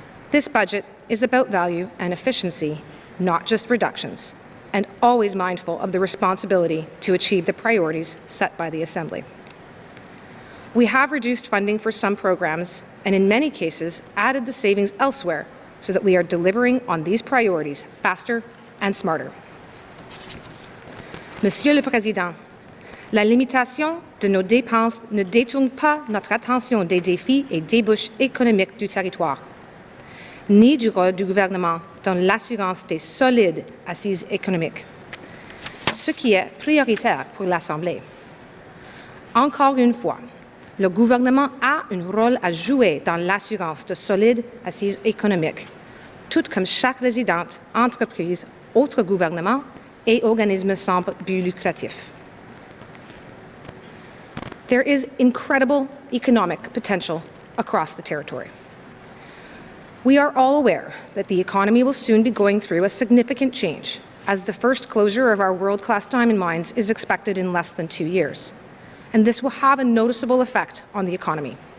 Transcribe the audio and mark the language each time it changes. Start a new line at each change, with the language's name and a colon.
English: This budget is about value and efficiency, not just reductions, and always mindful of the responsibility to achieve the priorities set by the Assembly. We have reduced funding for some programs and in many cases added the savings elsewhere so that we are delivering on these priorities faster and smarter.
French: Monsieur le Président, la limitation de nos dépenses ne détourne pas notre attention des défis et débouches économiques du territoire, ni du rôle du gouvernement dans l'assurance des solides assises économiques, ce qui est prioritaire pour l'Assemblée. Encore une fois, le gouvernement a un rôle à jouer dans l'assurance de solides assises économiques, tout comme chaque résidente, entreprise, autre gouvernement et organisme sans but lucratif.
English: There is incredible economic potential across the territory. We are all aware that the economy will soon be going through a significant change, as the first closure of our world-class diamond mines is expected in less than 2 years, and this will have a noticeable effect on the economy.